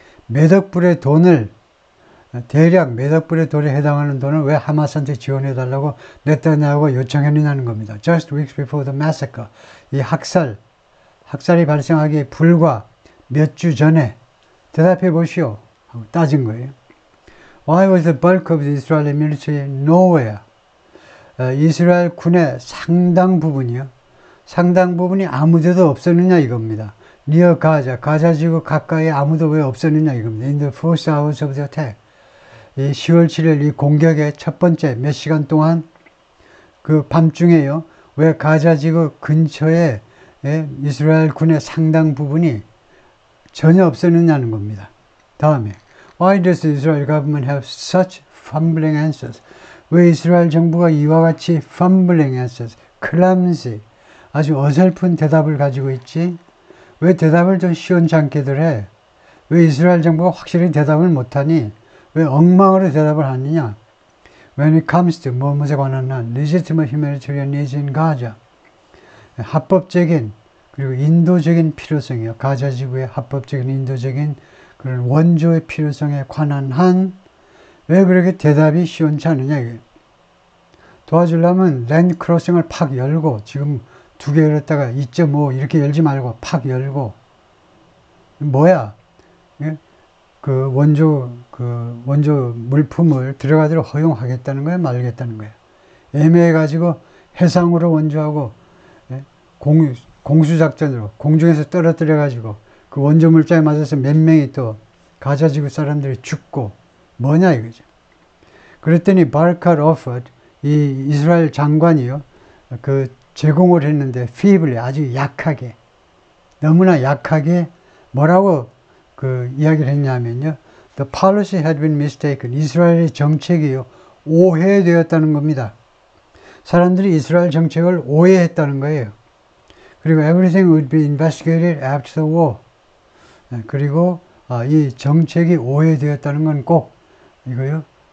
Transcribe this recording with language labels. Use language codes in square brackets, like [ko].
[ko] 몇억 불의 돈을, 대략 몇억 불의 돈에 해당하는 돈을 왜 하마스한테 지원해달라고 네타냐후가 요청했느냐는 겁니다. [en] Just weeks before the massacre. [ko] 이 학살이 발생하기에 불과 몇 주 전에 대답해 보시오 하고 따진 거예요. [en] Why was the bulk of the Israeli military nowhere? [ko] 이스라엘 군의 상당 부분이 아무데도 없었느냐 이겁니다. [en] near Gaza, [ko] 가자지구 가까이에 아무도 왜 없었느냐 이겁니다. [en] In the first hours of the attack. [ko] 이 10월 7일 이 공격의 첫 번째 몇 시간 동안 그 밤중에요, 왜 가자지구 근처에 이스라엘 군의 상당 부분이 전혀 없었느냐는 겁니다. 다음에 [en] Why does the Israel government have such fumbling answers? [ko] 왜 이스라엘 정부가 이와 같이 [en] fumbling answers, clumsy, [ko] 아주 어설픈 대답을 가지고 있지? 왜 대답을 좀 시원찮게들 해? 왜 이스라엘 정부가 확실히 대답을 못하니? 왜 엉망으로 대답을 하느냐? [en] When it comes to [ko] 무엇에 관한 한 [en] legitimate humanitarian needs in Gaza, [ko] 합법적인 그리고 인도적인 필요성이요. 가자 지구의 합법적인 인도적인 그런 원조의 필요성에 관한 한 왜 그렇게 대답이 시원치 않느냐 이게. 도와주려면 랜드 크로싱을 팍 열고 지금 2개 열었다가 2.5 이렇게 열지 말고 팍 열고 뭐야? 그 원조 물품을 들어가도록 허용하겠다는 거야, 말겠다는 거야. 애매해가지고 해상으로 원조하고 공수작전으로 공중에서 떨어뜨려가지고 그 원조 물자에 맞아서 몇 명이 또 가자지구 사람들이 죽고 뭐냐 이거죠. 그랬더니 바르칼 오퍼드 이 이스라엘 장관이요 그 제공을 했는데 feebly 아주 약하게 너무나 약하게 뭐라고 그 이야기를 했냐면요. [en] The policy had been mistaken. [ko] 이스라엘의 정책이요 오해되었다는 겁니다. 사람들이 이스라엘 정책을 오해했다는 거예요. 그리고 [en] everything would be investigated after the war. [ko] 그리고 이 정책이 오해되었다는 건 꼭 이거요.